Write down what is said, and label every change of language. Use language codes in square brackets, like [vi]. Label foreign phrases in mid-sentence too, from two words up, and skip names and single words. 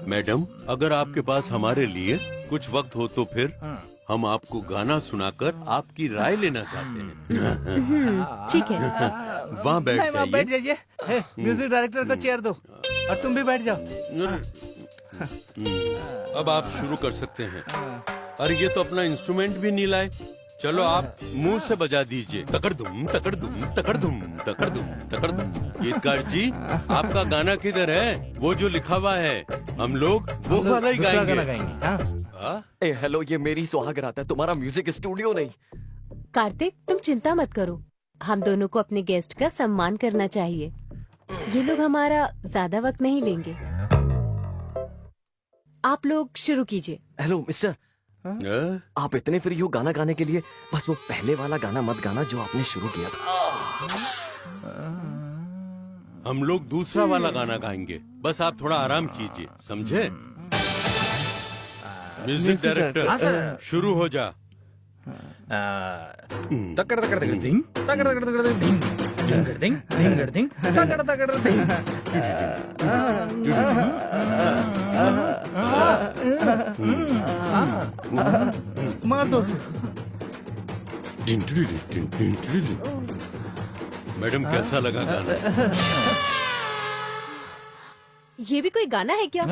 [hi] मैडम, अगर आपके पास हमारे लिए कुछ वक्त हो तो फिर हम आपको गाना सुनाकर आपकी राय लेना चाहते हैं। ठीक है। वहाँ बैठ बैठ जाइए। जाइए। [en] music director [hi] को चेयर दो और तुम भी बैठ जाओ। अब आप शुरू कर सकते हैं। अरे ये तो अपना इंस्ट्रूमेंट भी नहीं लाए। चलो आप मुंह से बजा दीजिए। तकड़ दुम तकड़ दुम तकड़ दुम तकड़ दुम तकड़ दुम। गीतकार जी, आपका गाना किधर है? वो जो लिखा हुआ है, हम लोग वो वाला ही दूसरा गाना गाएंगे। गाएंगे। हाँ? ए हेलो, ये मेरी सुहागरात है, तुम्हारा [en] music studio [hi] नहीं। कार्तिक, तुम चिंता मत करो। हम दोनों को अपने गेस्ट का सम्मान करना चाहिए। ये लोग हमारा ज्यादा वक्त नहीं लेंगे। आप लोग शुरू कीजिए। [en] hello mister, [hi] आप इतने फ्री हो गाना गाने के लिए? बस वो पहले वाला गाना मत गाना जो आपने शुरू किया था। हम लोग दूसरा वाला गाना गाएंगे, बस आप थोड़ा आराम कीजिए, समझे? [en] music director, [hi] शुरू हो जा। तकड़ तकड़ तकड़ धिंग, तकड़ तकड़ तकड़ धिंग, धिंगड़ धिंग, धिंगड़ धिंग, तकड़ तकड़ धिंग। मार दो उसे। मैडम, कैसा लगा गाना? ये भी कोई गाना है क्या?